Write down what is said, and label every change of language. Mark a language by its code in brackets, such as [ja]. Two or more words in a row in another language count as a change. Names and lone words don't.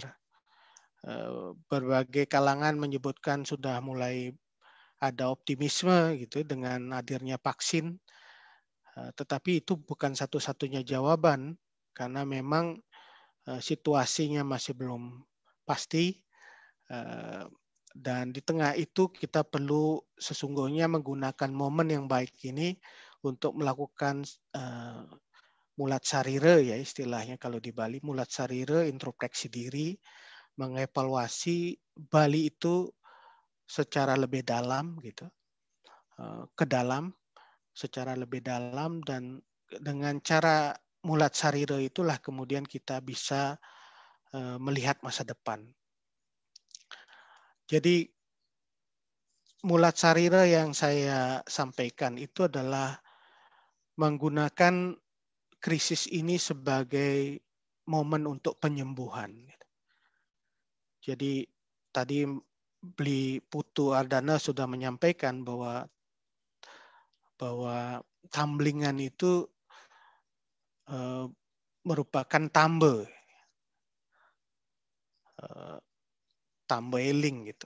[id] Berbagai kalangan menyebutkan sudah mulai ada optimisme gitu dengan hadirnya vaksin, tetapi itu bukan satu-satunya jawaban karena memang situasinya masih belum pasti. Dan di tengah itu kita perlu sesungguhnya menggunakan momen yang baik ini untuk melakukan [ban] mulat sarire [id] ya istilahnya kalau di Bali, [ban] mulat sarire, [id] introspeksi diri, mengevaluasi Bali itu secara lebih dalam gitu, ke dalam secara lebih dalam dan dengan cara [ban] mulat sarire [id] itulah kemudian kita bisa melihat masa depan. Jadi [ban] mulat sarire [id] yang saya sampaikan itu adalah menggunakan krisis ini sebagai momen untuk penyembuhan. Jadi tadi Bli Putu Ardana sudah menyampaikan bahwa tamblingan itu merupakan [ban] tambe eling [id] gitu.